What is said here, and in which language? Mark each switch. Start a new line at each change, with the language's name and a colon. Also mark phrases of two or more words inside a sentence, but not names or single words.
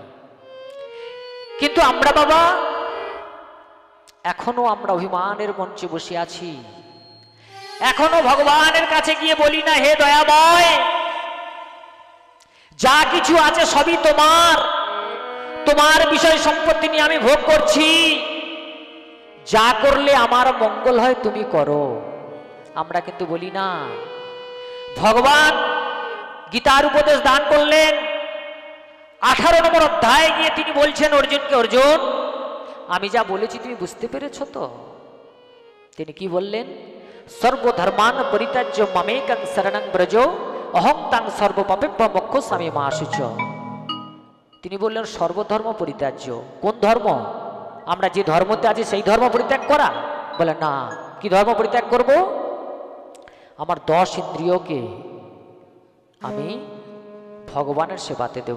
Bangla: কিন্তু আমরা বাবা এখনো আমরা অভিমানের মঞ্চে বসে আছি, এখনো ভগবানের কাছে গিয়ে বলি না, হে দয়াময় যা কিছু আছে সবই তোমার, তোমার বিষয় সম্পত্তি নিয়ে আমি ভোগ করছি, যা করলে আমার মঙ্গল হয় তুমি করো। আমরা কিন্তু বলি না। ভগবান গীতার উপদেশ দান করলেন, 18 নম্বর অধ্যায়ে গিয়ে তিনি বলছেন অর্জুনকে, অর্জুন আমি যা বলেছি তুমি বুঝতে পেরেছ তো? তিনি কি বললেন?
Sanskrit: সর্বধর্মান পরিত্যাজ্য মামেকং শরণং ব্রজ অহং তাং সর্বপাপেভ্যো মোক্ষয়িষ্যামি মা শুচি।
Bangla: তিনি বললেন
Sanskrit: সর্বধর্ম পরিত্যাজ্য।
Bangla: কোন ধর্ম? আমরা যে ধর্মতে আছি সেই ধর্ম পরিত্যাগ করা? বলে না। কি ধর্ম পরিত্যাগ করব? আমার 10 ইন্দ্রিয়কে আমি ভগবানের সেবাতে দেব।